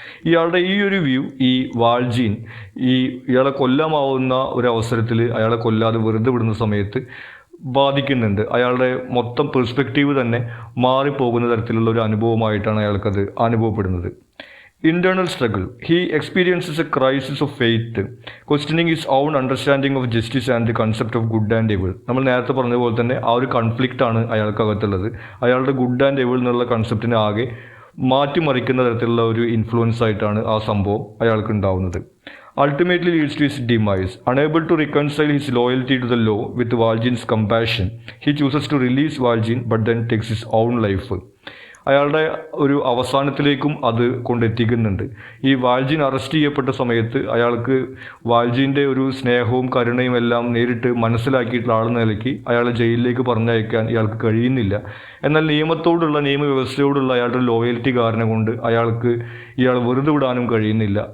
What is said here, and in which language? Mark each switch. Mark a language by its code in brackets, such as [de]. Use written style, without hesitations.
[ml] ഇയാളുടെ ഈ ഒരു വ്യൂ ഈ വാൾജീൻ ഇയാളെ കൊല്ലാമാവുന്ന ഒരു അവസരത്തിൽ അയാളെ കൊല്ലാതെ വെറുതെ വിടുന്ന സമയത്ത് ബാധിക്കുന്നുണ്ട്. അയാളുടെ മൊത്തം പെർസ്പെക്റ്റീവ് തന്നെ മാറിപ്പോകുന്ന തരത്തിലുള്ള ഒരു അനുഭവമായിട്ടാണ് അയാൾക്കത് അനുഭവപ്പെടുന്നത്. [en] Internal struggle. He experiences a crisis of faith, questioning his own understanding of justice and the concept of good and evil. [ml] നമ്മൾ നേരത്തെ പറഞ്ഞ പോലെ തന്നെ ആ ഒരു കൺഫ്ലിക്റ്റാണ് അയാൾക്കകത്തുള്ളത്. അയാളുടെ ഗുഡ് ആൻഡ് എവിൾ എന്നുള്ള കൺസെപ്റ്റിനെ ആകെ മാറ്റിമറിക്കുന്ന തരത്തിലുള്ള ഒരു ഇൻഫ്ലുവൻസ് ആയിട്ടാണ് ആ സംഭവം അയാൾക്ക് ഉണ്ടാവുന്നത്. [en] Ultimately leads to his demise. Unable to reconcile his loyalty to the law with Valjean's compassion, he chooses to release Valjean but then takes his own life. [ml] അയാളുടെ ഒരു അവസാനത്തിലേക്കും അത് കൊണ്ടെത്തിക്കുന്നുണ്ട്. ഈ വാൾജിൻ അറസ്റ്റ് ചെയ്യപ്പെട്ട സമയത്ത് അയാൾക്ക് വാൾജിൻ്റെ ഒരു സ്നേഹവും കരുണയും എല്ലാം നേരിട്ട് മനസ്സിലാക്കിയിട്ടുള്ള ആളെന്ന നിലയ്ക്ക് അയാളെ ജയിലിലേക്ക് പറഞ്ഞയക്കാൻ ഇയാൾക്ക് കഴിയുന്നില്ല. എന്നാൽ നിയമത്തോടുള്ള നിയമവ്യവസ്ഥയോടുള്ള അയാളുടെ ലോയൽറ്റി കാരണം കൊണ്ട് ഇയാൾ വെറുതെ വിടാനും കഴിയുന്നില്ല.